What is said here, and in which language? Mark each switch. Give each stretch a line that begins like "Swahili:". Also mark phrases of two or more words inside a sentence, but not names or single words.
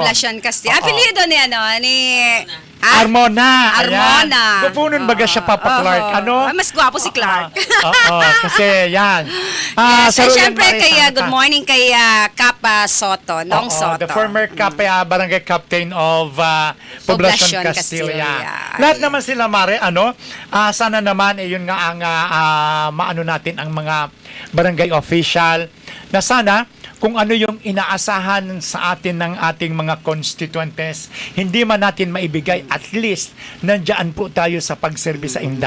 Filipino: Poblacion Castilla. Apelido ni Armona. Armona.
Bikol: Gwapunon baga siya, Papa Clark.
Filipino: Ano? Mas gwapo si Clark. Kasi yan. Yes, and syempre
English: good morning
Filipino: kay Kap Soto, Nong Soto.
English: The former barangay captain of Poblacion, Castilla.
Filipino: Lahat naman sila, Mare, sana naman, yun nga ang maano natin ang mga barangay official, na sana kung ano yung inaasahan sa atin ng ating mga constituentes, hindi man natin maibigay,
English: at least
Filipino: nandiyan po tayo sa pagserbi sa inda,